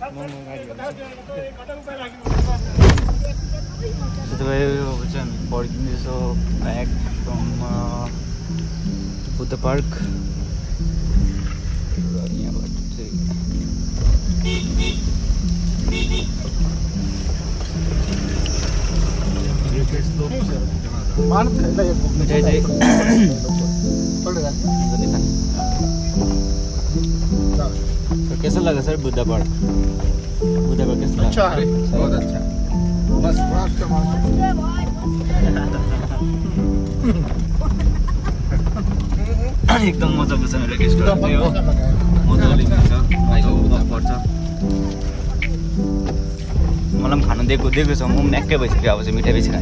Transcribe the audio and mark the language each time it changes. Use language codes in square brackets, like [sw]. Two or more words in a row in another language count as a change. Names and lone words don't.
[ne] त्यसो भए अब चाहिँ हामी फर्किँदैछौँ [en] back from [ne] बुद्ध पार्क। यहाँबाट चाहिँ मिठाई चाहिँ [hi] कैसा लगा सर बुद्ध पार्क? बुद्ध पार्क कैसा लगा? अच्छा है, बहुत अच्छा। बस [ne] एकदम मजाको छ मेरो गेस्टहरू चाहिँ हो, मजाले हुन्छ भाइको गफ पर्छ। मलाई पनि खानु दिएको छ, म पनि एक्कै भइसक्यो अब चाहिँ मिठाई बेसी खाएर।